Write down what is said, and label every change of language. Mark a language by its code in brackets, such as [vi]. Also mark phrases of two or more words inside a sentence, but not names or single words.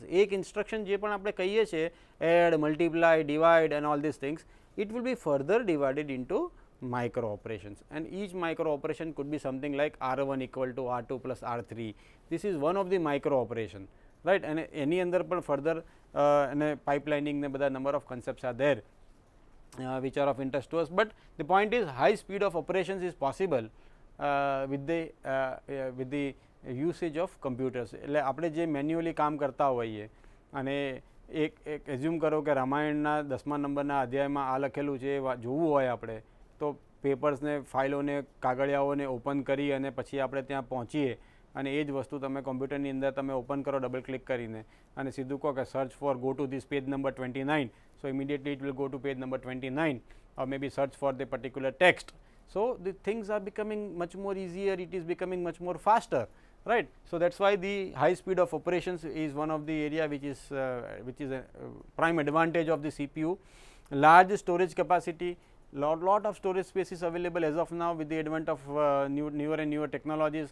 [gu] એક instruction જે પણ આપણે કહીએ છીએ, [en] add, multiply, divide and all these things, it will be further divided into micro operations, and each micro operation could be something like R1 equal to R2 plus R3. This is one of the micro operation, right? And any [gu] અંદર પણ [en] further અને pipelining [gu] ને બધા [en] number of concepts are there which are of interest to us, but the point is high speed of operations is possible with the usage of computers. [gu] એટલે આપણે જે મેન્યુઅલી કામ કરતા હોઈએ અને એક એઝ્યુમ કરો કે રામાયણના 10મા નંબરના અધ્યાયમાં આ લખેલું છે, જોવું હોય આપણે તો પેપર્સને, ફાઇલોને, કાગળિયાઓને ઓપન કરી અને પછી આપણે ત્યાં પહોંચીએ અને એ જ વસ્તુ તમે કોમ્પ્યુટરની અંદર તમે ઓપન કરો [en] double click [gu] કરીને અને સીધું કહો કે [en] search for go to this page number 29. so immediately it will go to page number 29, or maybe search for the particular text. So the things are becoming much more easier, it is becoming much more faster, right? So that's why the high speed of operations is one of the area which is a prime advantage of the CPU. Large storage capacity, lot of storage space is available as of now with the advent of newer and newer technologies.